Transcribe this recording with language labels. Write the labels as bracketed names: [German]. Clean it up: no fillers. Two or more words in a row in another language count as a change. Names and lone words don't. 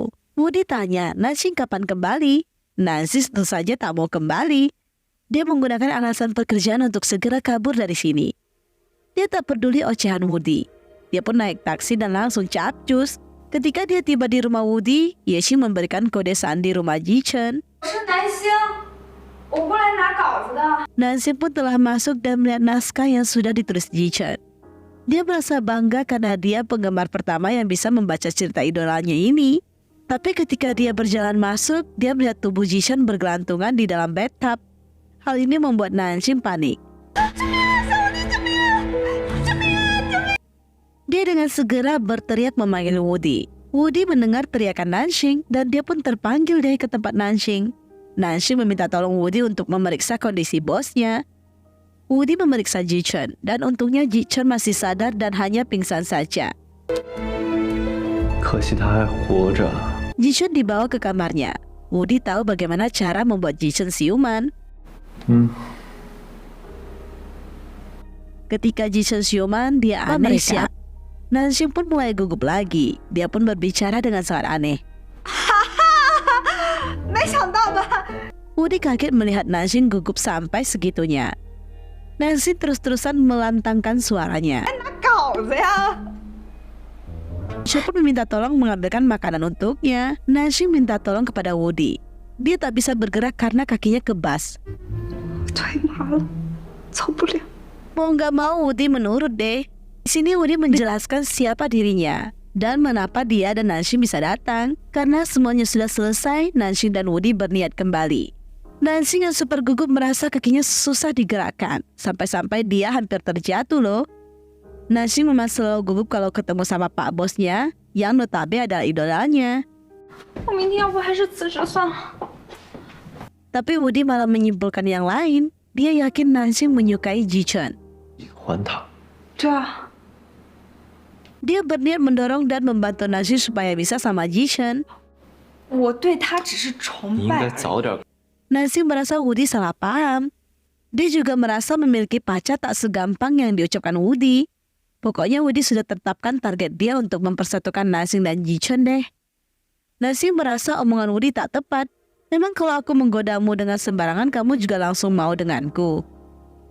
[Indonesian] Woody tanya, Nansing kapan kembali? Nansing tentu saja tak mau kembali. Dia menggunakan alasan pekerjaan untuk segera kabur dari sini. Dia tak peduli ocehan Woody. Dia pun naik taksi dan langsung capcus. Ketika dia tiba di rumah Woody, Ye-Qing memberikan kode sandi rumah Ji-Chen. [Chinese] 我是南星，我过来拿稿子的。 [Indonesian] Nansing pun telah masuk dan melihat naskah yang sudah ditulis Ji-Chen. Dia merasa bangga karena dia penggemar pertama yang bisa membaca cerita idolanya ini. Tapi ketika dia berjalan masuk, dia melihat tubuh Ji-Chen bergelantungan di dalam bathtub. Hal ini membuat Nansing panik. Dia dengan segera berteriak memanggil Woody. Woody mendengar teriakan Nansing dan dia pun terpanggil ke tempat Nansing. Nansing meminta tolong Woody untuk memeriksa kondisi bosnya. Woody memeriksa Ji-Chen dan untungnya Ji-Chen masih sadar dan hanya pingsan saja. [Chinese] 可惜他还活着。 [Indonesian] Ji-Chen dibawa ke kamarnya. Woody tahu bagaimana cara membuat Ji-Chen siuman. Ketika Ji-Chen siuman, dia aneh siap. Nansing pun mulai gugup lagi. Dia pun berbicara dengan sangat aneh. [Chinese] 没想到吧？ [Indonesian] Woody kaget melihat Nansing gugup sampai segitunya. Nansing terus-terusan melantangkan suaranya. [Chinese] 拿稿子呀！ [Indonesian] Ji-Chen pun meminta tolong mengambilkan makanan untuknya. Nansing minta tolong kepada Woody. Dia tak bisa bergerak karena kakinya kebas. [Chinese] 腿麻了，走不了。 [Indonesian] Mau nggak mau Woody menurut deh. Di sini Woody menjelaskan siapa dirinya dan mengapa dia dan Nansing bisa datang. Karena semuanya sudah selesai, Nansing dan Woody berniat kembali. Nansing yang super gugup merasa kakinya susah digerakkan. Sampai-sampai dia hampir terjatuh loh. Nansing memang selalu gugup kalau ketemu sama pak bosnya yang notabene adalah idolanya. [Chinese] 我明天要不还是辞职算了。 [Indonesian] Tapi Woody malah menyimpulkan yang lain. Dia yakin Nansing menyukai Ji-Chen. [Chinese] 喜欢他。对啊， [Indonesian] Dia berniat mendorong dan membantu Nansing supaya bisa sama Ji-Chen. [Chinese] 我对他只是崇你应该拜而已。早点。 [Indonesian] Nansing merasa Woody salah paham. Dia juga merasa memiliki pacar tak segampang yang diucapkan Woody. Pokoknya Woody sudah tetapkan target dia untuk mempersatukan Nansing dan Ji-Chen deh. Nansing merasa omongan Woody tak tepat. Memang kalau aku menggodamu dengan sembarangan kamu juga langsung mau denganku.